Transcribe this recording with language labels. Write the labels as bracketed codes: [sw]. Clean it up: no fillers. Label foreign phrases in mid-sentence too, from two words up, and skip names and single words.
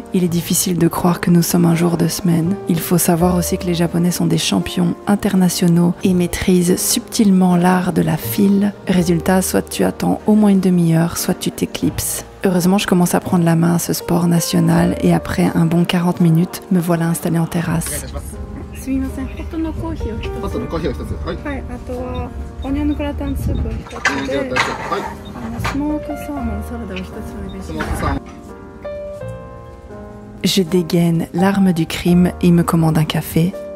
[fr] Il est difficile de croire que nous sommes un jour de semaine. Il faut savoir aussi que les Japonais sont des champions internationaux et maîtrisent subtilement l'art de la file. Résultat, soit tu attends au moins une demi-heure, soit tu t'éclipses. Heureusement, je commence à prendre la main à ce sport national et après un bon 40 minutes, me voilà installée en terrasse. [ja] すみません、ホットのコーヒーを一つ。ホットのコーヒーを一つ。はい。はい、あとはオニオングラタンスープを一つで、はい。スモークサーモンサラダを一つお願いします。 [fr] Je dégaine l'arme du crime et me commande un café.